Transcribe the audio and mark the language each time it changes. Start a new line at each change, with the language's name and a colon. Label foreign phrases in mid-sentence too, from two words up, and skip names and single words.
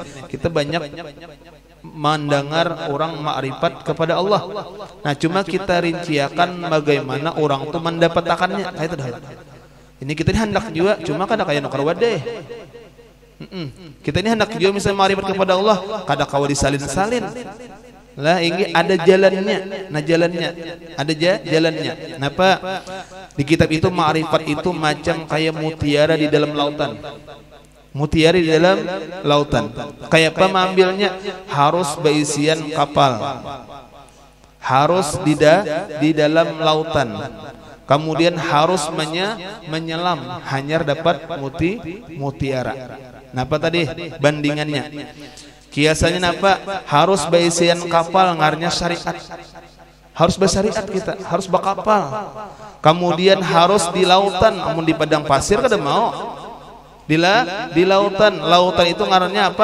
Indonesian: Kita banyak mendengar orang ma'rifat kepada Allah. Nah, cuma kita rinciakan bagaimana orang itu mendapatkannya. Nah, itu dah.
Banjar: Ini kita ini hendak juga, cuma kada kaya nukar wadeh.
Indonesian: Kita ini hendak juga misalnya ma'rifat kepada Allah, kada kawa disalin-salin. Lah ini ada jalannya. Nah, jalannya ada jalannya. Kenapa? Di kitab itu ma'rifat itu macam kayak mutiara di dalam lautan. Mutiara di dalam lautan. Kayak apa mengambilnya? Harus berisian kapal. Harus di dalam lautan. Kemudian harus menyelam hanya dapat mutiara. Napa tadi bandingannya? Kiasannya napa? Harus berisian kapal ngarnya syariat. Harus bersyariat kita, harus berkapal. Kemudian harus di lautan, namun di padang pasir kada mau. Di lautan, lautan itu ngarannya apa?